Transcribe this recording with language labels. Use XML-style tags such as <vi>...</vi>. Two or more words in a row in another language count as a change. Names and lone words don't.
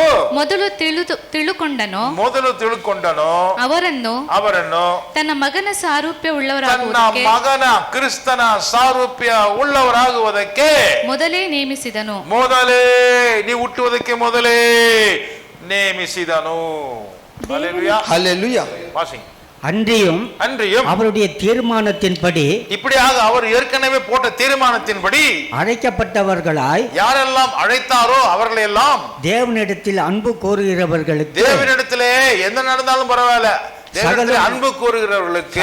<kn>ಮೊದಲು ತಿಳುಕೊಂಡನೋ ಅವರನ್ನು ತನ್ನ ಮಗನ ಮಗನ ಕ್ರಿಸ್ತನ ಸಾರೂಪ್ಯ ಉಳ್ಳವರಾಗುವುದಕ್ಕೆ ಮೊದಲೇ ನೇಮಿಸಿದನು. ನೀವು ಹುಟ್ಟುವುದಕ್ಕೆ ಮೊದಲೇ ನೇಮಿಸಿದನು.</kn> <ta>ஹல்லேலூயா. அன்றியும் அவருடைய தீர்மானத்தின்படி இப்படியாக அவர் ஏற்கனவே போட்ட தீர்மானத்தின்படி அழைக்கப்பட்டவர்களாய் யாரெல்லாம் அழைத்தாரோ அவர்களை எல்லாம் தேவனிடத்தில் அன்பு கோருகிறவர்களுக்கு தேவனிடத்திலே என்ன நடந்தாலும் பரவாயில்ல அன்பு கூறுகிறவர்களுக்கு</ta>